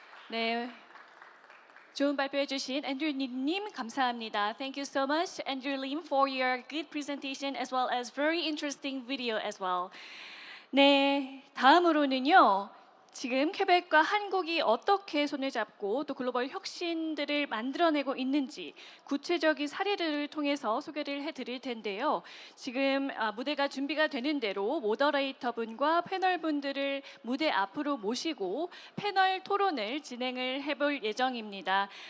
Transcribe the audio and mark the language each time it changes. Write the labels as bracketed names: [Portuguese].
[Korean] 네, 좋은 발표해 주신 앤드류 님 감사합니다. [English] Thank you so much, Andrew Lim, for your good presentation as well as very interesting video as well. [Korean] 네, 다음으로는요. 지금 퀘벡과 한국이 어떻게 손을 잡고 또 글로벌 혁신들을 만들어내고 있는지 구체적인 사례들을 통해서 소개를 해드릴 텐데요. 지금 무대가 준비가 되는 대로 모더레이터 분과 패널 분들을 무대 앞으로 모시고 패널 토론을 진행을 해볼 예정입니다.